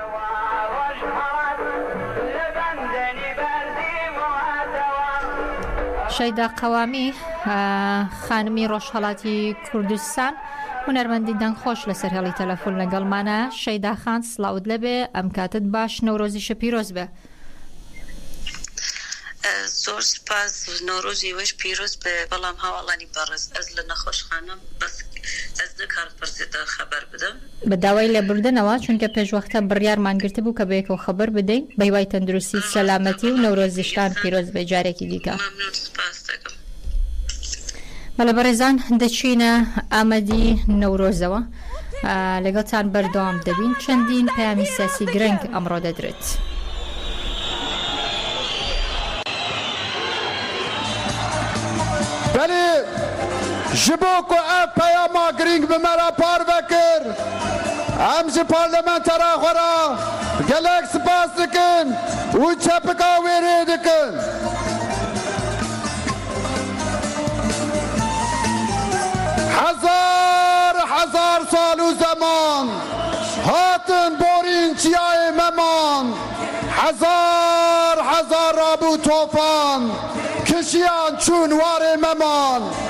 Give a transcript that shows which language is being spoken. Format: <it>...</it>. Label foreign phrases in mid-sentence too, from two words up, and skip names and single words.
<ckb>شەیدا قەوامی خانمی ڕۆژهەڵاتی کوردستان هونەرمەندی دەنگخۆش لەسەر هێڵی تەلەفۆن لەگەڵمانە. شەیدا خان سڵاوت لەبێ ئەم کاتت باش نەورۆزیشە پیرۆز بێ. زۆر سپاس نۆرۆزی وەش پیرۆز بێ. بەڵام هاوڵانی بەڕێز ئەس لە نەخۆشخانەم بەس</ckb> <fa>از دکار پرسیده خبر بدم</fa> <ckb>بە داوای لێبوردنەوە چونکە پێشوەختە بڕیارمان گرتە بوو کە بەیەکەوە خەبەر بدەین بە هیوای تەندروستی سەلامەتی و نەورۆزیشتان پیرۆز بێ جارێکی دیکە. بەڵێ بەڕێزان دەچینە ئامەدی نەورۆزەوە لەگەڵتان بەردەوام دەبین چەندین پەیامی سیاسی گرنگ ئەمڕۆ دەدرێت.</ckb> <ku>بەڵێ ji bo ku ev peyama girîng bi me re par vekir em ji parlamentera xwe re gelek spas dikin û çepika wêrê dikin. Hezar sal û zeman hatin borîn çiyayê meman hezar rabû tofan kişiyan çûn warê meman</ku>